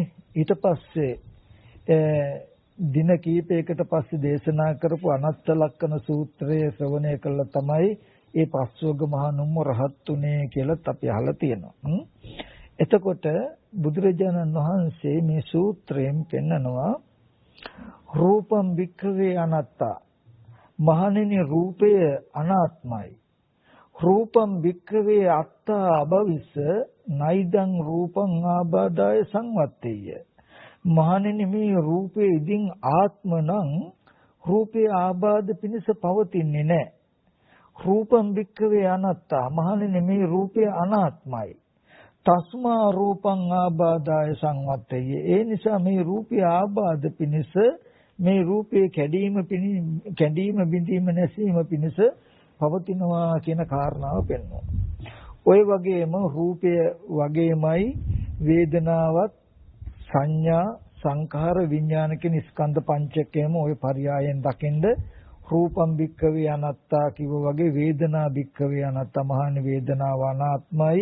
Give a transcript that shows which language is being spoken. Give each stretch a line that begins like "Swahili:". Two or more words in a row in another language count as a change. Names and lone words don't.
Sinhala: ඊට පස්සේ දින කීපයකට පස්සේ දේශනා කරපු අනත්ත ලක්ෂණ සූත්‍රය ශ්‍රවණය කළා තමයි ඒ පස්වග මහා නුම්ම රහත් උනේ කියලාත් අපි අහලා තියෙනවා. එතකොට බුදුරජාණන් වහන්සේ මේ සූත්‍රයෙන් පෙන්නනවා
Pali: රූපම් වික්ඛවේ අනත්තා
Sinhala: මහණෙනි රූපය අනාත්මයි.
Pali: රූපම් වික්ඛවේ අත්තා අභවිස්ස නයිදං රූපං ආබාධාය සංවත්තේය.
Sinhala: මහණෙනි මේ රූපේ ඉදින් ආත්මනම් රූපේ ආබාධ පිණිස පවතින්නේ නැහැ.
Pali: රූපම් වික්ඛවේ අනත්තා
Sinhala: මහණෙනි මේ රූපය අනාත්මයි.
Pali: තස්මා රූපං ආබාධාය සංවත්තේය.
Sinhala: ඒ නිසා මේ රූපය ආබාධ පිණිස මේ රූපේ කැඩීම බිඳීම නැසීම පිණිස පවතිනවා කියන කාරණාව පෙන්වනවා. ওই වගේම රූපය වගේමයි වේදනාවත් සංඥා සංඛාර විඥාන කියන ස්කන්ධ පංචකයම ওই පරයයන් දකින්ද
Pali: රූපම් භික්ඛවේ අනාත්තා
Sinhala: කිව්ව වගේ
Pali: වේදනා භික්ඛවේ අනාත්තා
Sinhala: මහානි වේදනාව අනාත්මයි.